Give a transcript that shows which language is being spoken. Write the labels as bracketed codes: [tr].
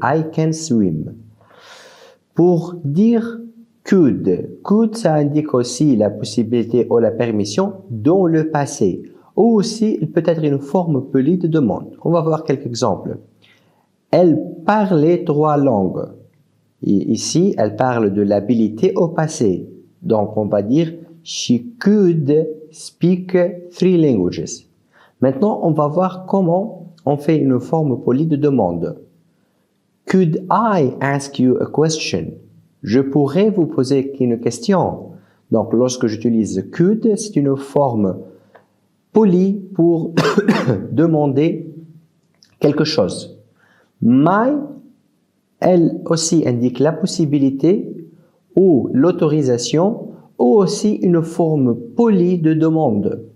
[en] I can swim. [fr] Pour dire could, ça indique aussi la possibilité ou la permission dans le passé. Ou aussi, il peut être une forme polie de demande. On va voir quelques exemples. Elle parlait 3 langues. Et ici, elle parle de l'habilité au passé. Donc, on va dire [en] she could speak 3 languages. [fr] Maintenant, on va voir comment on fait une forme polie de demande. [en] Could I ask you a question? [fr] Je pourrais vous poser une question. Donc, lorsque j'utilise could, c'est une forme polie pour demander quelque chose. My, elle aussi indique la possibilité ou l'autorisation ou aussi une forme polie de demande.